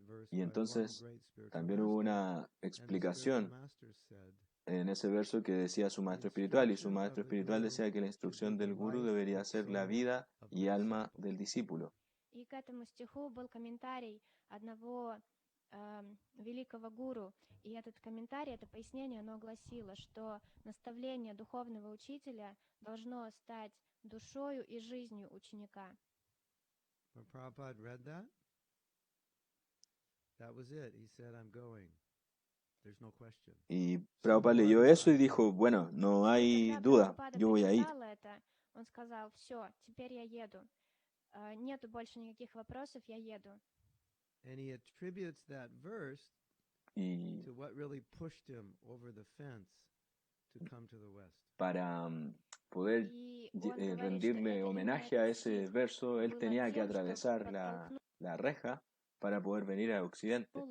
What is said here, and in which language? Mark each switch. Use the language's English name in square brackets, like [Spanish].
[Spanish] Y entonces también hubo una explicación en ese verso que decía su maestro espiritual, y su maestro espiritual decía que la instrucción del gurú debería ser la vida y alma del discípulo. [Russian] И к этому стиху был комментарий одного великого гуру, и этот комментарий, это пояснение, оно гласило, что наставление духовного учителя должно стать душою и жизнью ученика. [English] Prabhupada read that? That was it. He said, I'm going. There's no question. [Spanish] Y Prabhupada leyó eso y dijo, bueno, no hay duda, yo voy a ir. [Russian] Он сказал, все, теперь я еду. Нету больше никаких вопросов, я еду. [English] And he attributes that verse to what really pushed him over the fence to come to the West. [Spanish] Para poder rendirle homenaje a ese verso, él tenía que atravesar la reja para poder venir a Occidente.